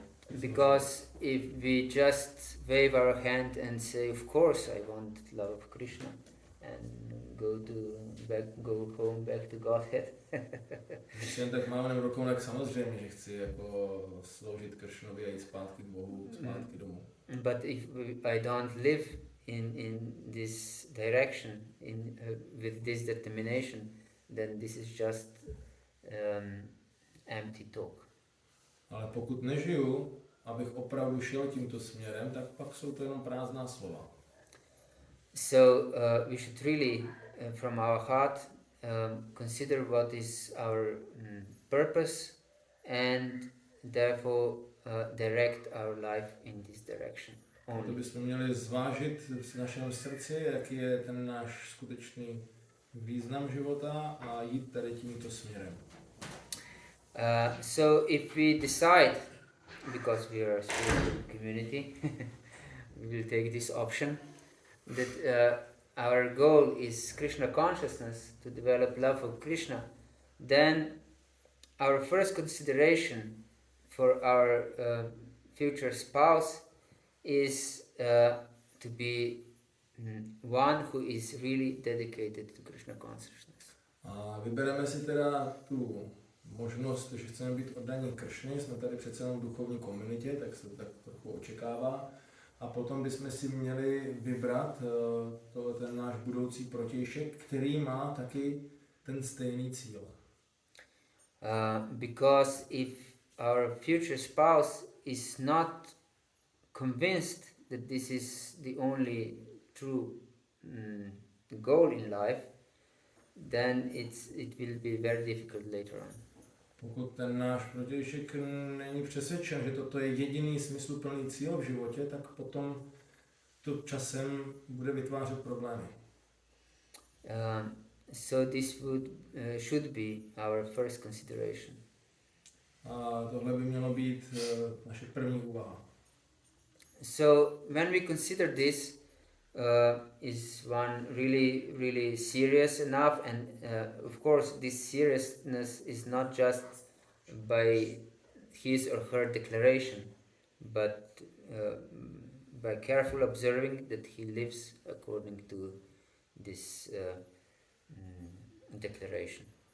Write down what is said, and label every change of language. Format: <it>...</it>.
<en>Because if we just wave our hand and say, of course I want love of Krishna, and go home back to Godhead.</en> <cs>Když jen tak máme rukou, tak samozřejmě, že chci jako sloužit Krishnovi a jít zpátky k Bohu, zpátky domů.</cs> <en>But if I don't live in this direction, with this determination, then this is just empty talk.</en> <cs>Ale pokud nežiju, abych opravdu šel tímto směrem, tak pak jsou to jenom prázdná slova.</cs> <en>So we should really, from our heart, consider what is our purpose and therefore direct our life in this direction.</en> <cs>To bychom měli zvážit v našem srdci, jaký je ten náš skutečný význam života a jít tady tímto směrem.</cs> <en>So if we decide, because we are a spiritual community, we will take this option, that our goal is Krishna consciousness, to develop love for Krishna, then our first consideration for our future spouse is to be one who is really dedicated to Krishna consciousness.</en> <cs>A vybereme si teda tu možnost, že chceme být oddaní Kršně, jsme tady přece jenom v duchovní komunitě, tak se tak trochu očekává. A potom bychom si měli vybrat ten náš budoucí protějšek, který má taky ten stejný cíl.</cs> <en>Because if our future spouse is not convinced that this is the only true goal in life, then it will be very difficult later on.</en> <cs>Pokud ten náš protějšek není přesvědčen, že toto je jediný smysluplný cíl v životě, tak potom to časem bude vytvářet problémy.</cs> <en>So this should be our first consideration.</en> <cs>A tohle by mělo být naše první úvaha.</cs> <en>So when we consider this, is one really serious enough, and of course this seriousness is not just by his or her declaration, but by careful observing that he lives according to this declaration.</en>